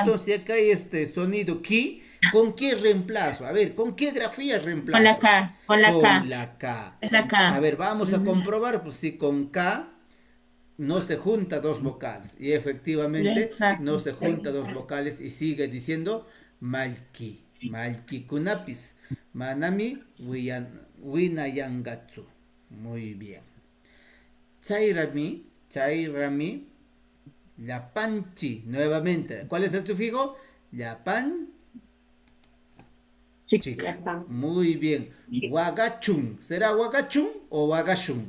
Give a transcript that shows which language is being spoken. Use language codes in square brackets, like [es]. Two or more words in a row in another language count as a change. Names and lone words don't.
[es] entonces acá hay este sonido ki, ¿con qué reemplazo? A ver, ¿con qué grafía reemplazo? Con la K. Con la Con K. la K. Es la K. A ver, vamos a comprobar, pues si con K no se junta dos vocales. Y efectivamente Exacto. no se junta dos vocales y sigue diciendo Malki. [qu] Malki kunapis. Manami winayangatsu. [es] Muy bien. [qu] Chairami, Yapanchi. [es] Nuevamente. ¿Cuál es el sufijo? Yapan. Chic. Muy bien. Wagachun. ¿Será Wagachun o Wagashun?